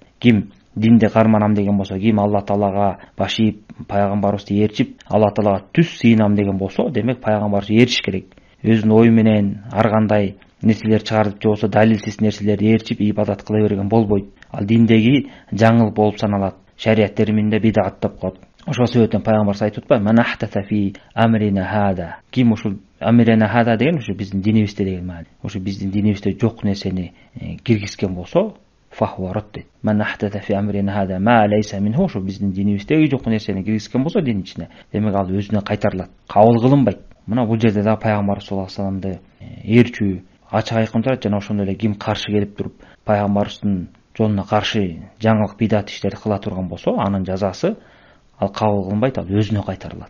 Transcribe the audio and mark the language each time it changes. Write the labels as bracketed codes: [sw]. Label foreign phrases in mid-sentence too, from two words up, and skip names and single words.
[ky] Ким динди карманам деген болсо, ким Алла таалага баш ийип, пайгамбарыбызды ээрчип, Алла таалага түз сыйынам деген болсо, демек пайгамбарыбызды ээрчиш керек. Өзүнүн ою менен ар кандай нерселер чыгарып, же болбосо далилсиз нерселерди ээрчип ибадат кыла берген болбойт. Ал диндеги жаңыл болуп саналат. Шариат терминде бидат деп коет. Ошол себептен пайгамбар айтып атпайбы? [ar] "من أحدث في أمرنا هذا." [ky] Ким ушул [ar] أمرنا هذا [ky] деген ушу биздин динибизде деген маани. Ушу биздин динибизде жок нерсени киргизген болсо, [ar] فهو رد [ky] дейт. [ar] "من أحدث في أمرنا هذا ما ليس منه." [ky] Ушу биздин динибиздеги жок нерсени киргизген болсо дин ичине, демек ал өзүнө кайтарылат, кабыл кылынбайт. Мына бул жерде да пайгамбар [ar] صلى الله عليه وسلم [ky] ээрчүү ачык айкын турат. Жана ошондой эле ким каршы келип туруп пайгамбарыбыздын жолуна каршы жаңылык бидат иштерди кыла турган болсо, анын жазасы ал кабыл кылынбайт, ал өзүнө кайтарылат.